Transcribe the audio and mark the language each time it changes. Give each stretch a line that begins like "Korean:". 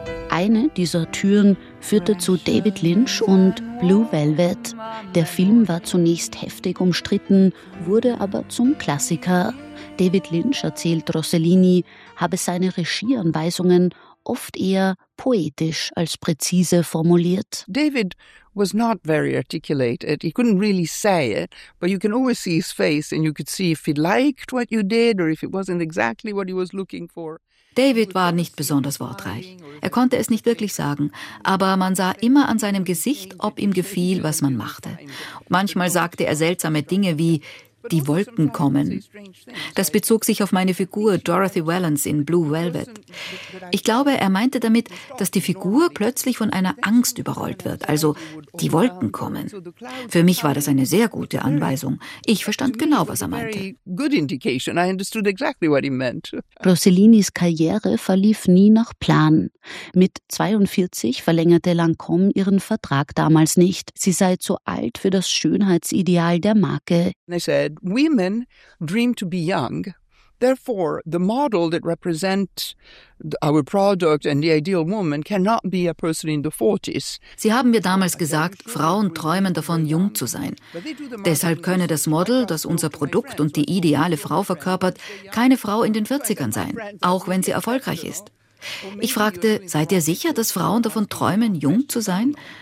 German: Eine dieser Türen führte zu David Lynch und Blue Velvet. Der Film war zunächst heftig umstritten, wurde aber zum Klassiker. David Lynch, erzählt Rossellini, habe seine Regieanweisungen oft eher poetisch als präzise formuliert.
English: David was not very articulated. He couldn't really say it, but you can always see his face and you could see if he liked what you did or if it wasn't exactly what he was looking for.
German: David war nicht besonders wortreich. Er konnte es nicht wirklich sagen, aber man sah immer an seinem Gesicht, ob ihm gefiel, was man machte. Manchmal sagte er seltsame Dinge wie »Die Wolken kommen«. Das bezog sich auf meine Figur Dorothy Wellens in Blue Velvet. Ich glaube, er meinte damit, dass die Figur plötzlich von einer Angst überrollt wird, also »Die Wolken kommen«. Für mich war das eine sehr gute Anweisung. Ich verstand genau, was er meinte. Rossellinis Karriere verlief nie nach Plan. Mit 42 verlängerte Lancôme ihren Vertrag damals nicht. Sie sei zu alt für das Schönheitsideal der Marke.
English: Women dream to be young. Therefore, the model that represents our product and the ideal woman cannot be a person in the 40s.
German: Sie haben mir damals gesagt, Frauen träumen davon, jung zu sein. Deshalb könne das Model, das unser Produkt und die ideale Frau verkörpert, keine Frau in den 40ern sein, auch wenn sie erfolgreich ist. Ich fragte, seid ihr sicher, dass Frauen davon träumen, jung zu sein?